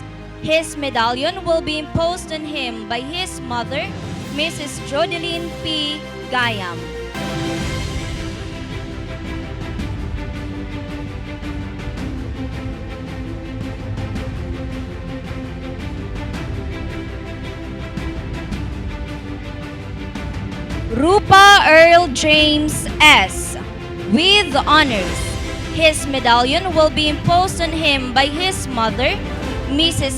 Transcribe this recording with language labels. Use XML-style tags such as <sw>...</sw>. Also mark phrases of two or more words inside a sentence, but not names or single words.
<en>His medallion will be imposed on him by his mother, Mrs. Jodeline P. Gayam. Rupa Earl James S. with honors. His medallion will be imposed on him by his mother, Mrs.</en>